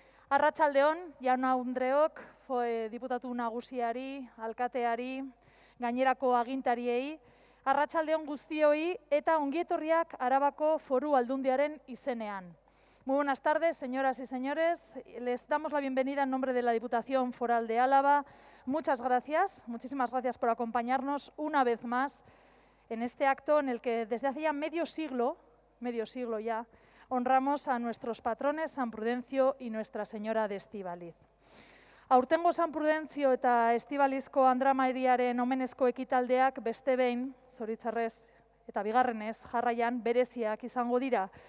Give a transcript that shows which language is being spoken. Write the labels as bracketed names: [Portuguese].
[Basque] Arratsalde on, jaun-andreok, diputatu nagusiari, alkateari, gainerako agintariei, arratsalde on guztioi eta ongietorriak Arabako Foru Aldundiaren izenean. [Spanish] Muy buenas tardes, señoras y señores. Les damos la bienvenida en nombre de la Diputación Foral de Álava. Muchas gracias, muchísimas gracias por acompañarnos una vez más en este acto en el que desde hace ya medio siglo ya, honramos a nuestros patrones San Prudencio y Nuestra Señora de Estíbaliz. [Basque] Aurtengo San Prudencio eta Estibalizko Andramariaren omenezko ekitaldeak beste behin, zoritzarrez eta bigarrenez, jarraian bereziak izango dira.